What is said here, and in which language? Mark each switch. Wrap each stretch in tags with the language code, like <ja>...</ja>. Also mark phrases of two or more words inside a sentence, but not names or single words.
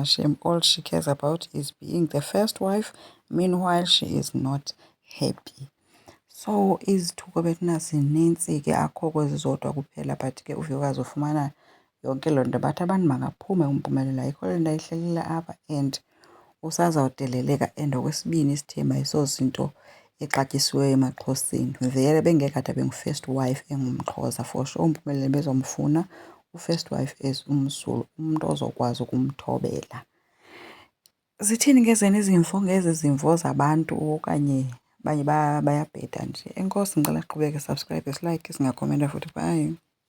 <en>Shame all she cares about is being the first wife, meanwhile she is not happy.</en> <xh>So izithuko bethuna zinintsi ke, akho kwezi zodwa kuphela but ke uVuyokazi ufumana yonke loo nto. Bathi abantu makaphume uMpumelelo, ayikho le nto ayihlelela apha and usazawudeleleka. And okwesibini isithembu ayisozinto exatyisiweyo emaXhoseni. Vele bengekade abe ngu-</xh> <en>first wife</en> <xh>engumXhosa,</xh> <en>for sure</en> <xh>uMpumelelo bezomfuna u-</xh> <en>first wife</en> <xh>as umZulu, umntu ozokwazi ukumthobela. Zithini ke zena izimvo ngezi zimvo zabantu okanye abanye bayabheda nje? Enkosi, ngicela siqhubeke, subscribe, silike, singakhomenta futhi. Bye.</xh>